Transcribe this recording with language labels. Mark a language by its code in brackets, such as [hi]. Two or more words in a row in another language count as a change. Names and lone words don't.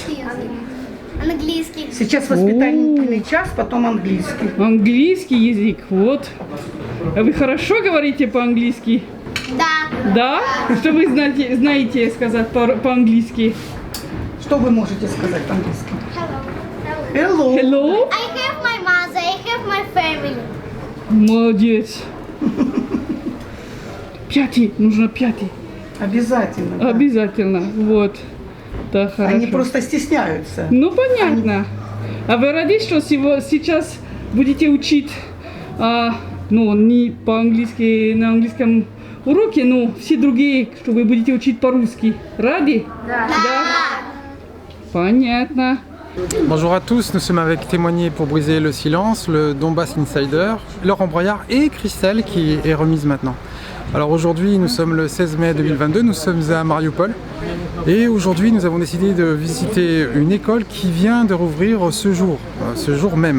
[ru] Английский. Сейчас воспитательный час, потом английский. Английский язык, вот. А вы хорошо говорите по-английски? Да. Да? Что вы знаете сказать по-английски? Что вы можете сказать по-английски? [en] Hello. Hello. Hello? I have my mother. I have my family. [ru] Молодец. Пятый, нужно пятый. Обязательно. да. Обязательно, вот. Да, хорошо. Они просто стесняются. Ну, понятно. А вы рады, что сейчас будете учить, не по-английски, на английском уроке, но все другие, что вы будете учить по-русски? Рады? Да. Понятно. [fr] Bonjour à tous, nous sommes avec Témoigner pour briser le silence, le Donbass Insider, Laurent Broyard et Christelle qui est remise maintenant. Alors aujourd'hui, nous sommes le 16 mai 2022, nous sommes à Mariupol et aujourd'hui nous avons décidé de visiter une école qui vient de rouvrir ce jour même.